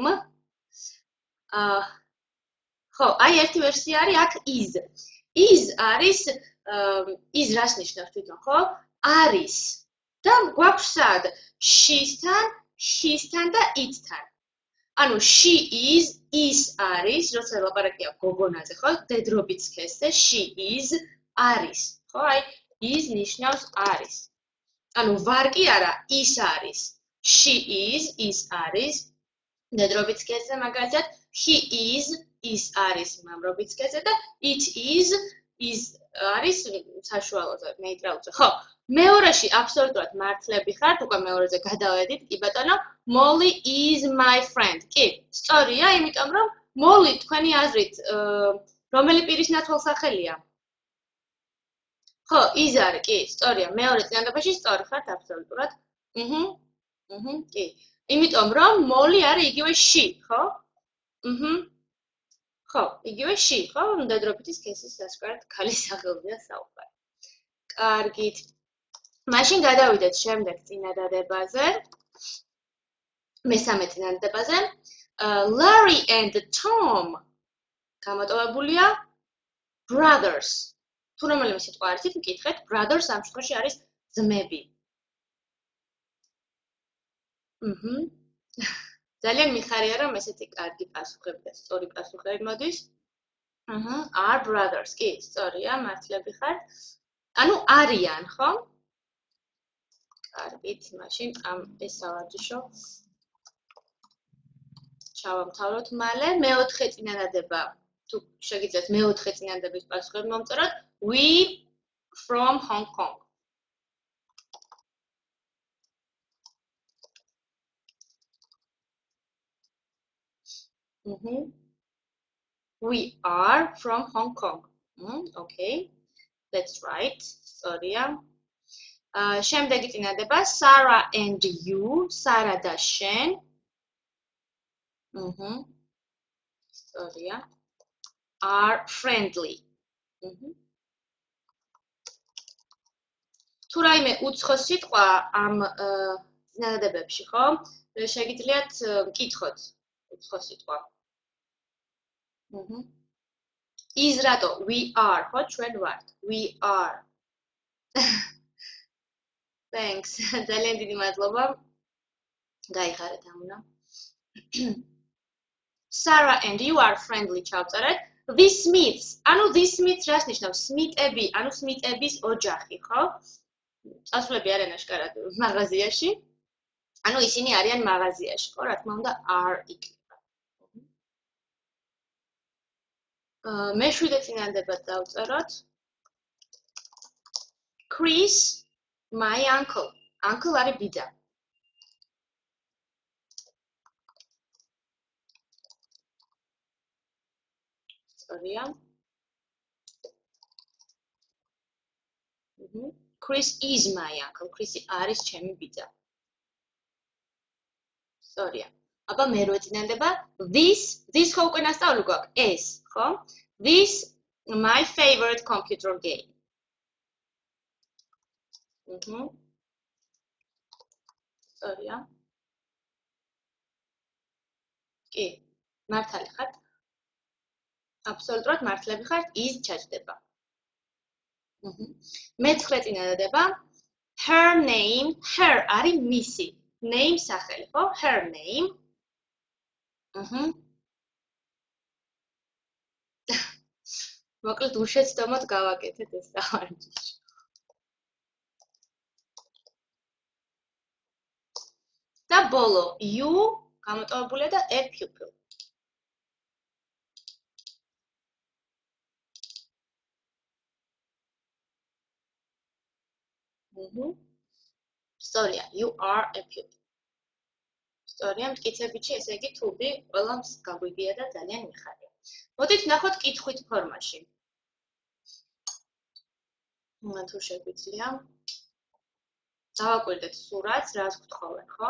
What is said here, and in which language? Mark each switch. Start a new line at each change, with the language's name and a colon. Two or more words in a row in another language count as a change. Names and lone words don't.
Georgian: აა ხო, აი ერთი ვერსია არის აქ is. is არის is რას ნიშნავს თვითონ, ხო? არის. და გვაქვს სად? she-სთან, his-თან და it-თან. ანუ
English: she is
Georgian: არის, როცა ლაპარაკია გოგონაზე, ხო? დედრობით სქესზე
English: she is
Georgian: არის, ხო? აი is ნიშნავს არის. ანუ ვარ კი არა, is არის.
English: she is
Georgian: არის. დედრობით სქესზე მაგალითად
English: he is
Georgian: არის მამრობით სქესზე და
English: it is
Georgian: არის საშუალოზე, ნეიტრალურზე. ხო, მეორეში აბსოლუტურად მართლები ხართ, უკვე მეორეზე გადავედით, კი ბატონო,
English: Molly is my friend.
Georgian: კი, სწორია, იმიტომ რომ Molly თქვენი აზრით რომელი პირის ნათვალსახელია? ხო, is არის, კი, სწორია, მეორე წინადობაში სწორი ხართ აბსოლუტურად. კი. იმიტომ რომ Molly არის იგივე she, ხო? ხო, იგივე she, ხო? დედრობითი სქესის სასკარად ქალის სახელზეა საუბარი. კარგით. მაშინ გადავიდეთ შემდეგ წინადადებაზე. მესამე წინადადებაზე. Larry and Tom გამოტოვებულია brothers. თუ რომელიმე სიტყვა არის, მკითხეთ, brothers ამ შემთხვევაში არის ძმები. ძალიან მიხარია, რომ ესეთი კარგი პასუხები და სწორი პასუხები მოდის.
English: are brothers.
Georgian: კი, სწორია, მართლები ხართ. ანუ არიან, ხო? კარგით, მაშინ ამ ეს სავარჯიშო ჩავამთავროთ მალე. მეოთხე წინადადება. თუ შეგიძლიათ მეოთხე წინადადების პასუხები მომწეროთ.
English: We from Hong Kong. We are from Hong Kong. Okay. That's right. Sorry.
Georgian: შემდეგი წინადადება
English: Sarah and you,
Georgian: Sara და შენ.
English: Sorry. Are friendly.
Georgian: თუ რაიმე უცხო სიტყვა ამ წინადადებებში, ხო? შეგიძლიათ მკითხოთ უცხო სიტყვა. is რატო?
English: We are,
Georgian: ხო, ჩვენ ვართ.
English: We are. Thanks.
Georgian: ძალიან დიდი მადლობა. გაიხარეთ ამუნა.
English: Sarah and you are friendly ჩავწერეთ.
Georgian: The Smiths. ანუ the Smiths რას ნიშნავს? Smith-ები, ანუ Smith-ების ოჯახი, ხო? წასვლები არიან აშკარად მაღაზიაში. ანუ ისინი არიან მაღაზიაში, ხო? რა თქმა უნდა, are იქნება. მეშვიდე წინადადება დავწეროთ.
English: Chris, my uncle.
Georgian: Uncle არის ბიძა. სწორია.
English: Chris is my uncle.
Georgian: Chris არის ჩემი ბიძა. სწორია. აბა მერვე წინადადება. This ხო უკვე ნასწავლი გვაქვს. ეს, ხო?
English: This my favorite computer game.
Georgian: სწორია. კი, მართალი ხართ? აბსოლუტურად მართლები ხართ, is ჩაჯდება. მეცხრე წინადადება.
English: Her name, her
Georgian: არის მისი. Name სახელი, ხო?
English: Her name.
Georgian: მოკლედ უშეცდომოდ გავაკეთეთ ეს სავარჯიში. და ბოლო, you გამოტოვებულია და
English: a pupil. სწორია, you are a pupil.
Georgian: სწორია, მტკიცებიჩი, ესე იგი თუბი ყველას გაგვიგია და ძალიან მიხარია. მოდით ნახოთ კითხვით ფორმაში. თუ შეგვიძლია. დავაკვირდეთ სურათს, რას გთხოვენ, ხომ?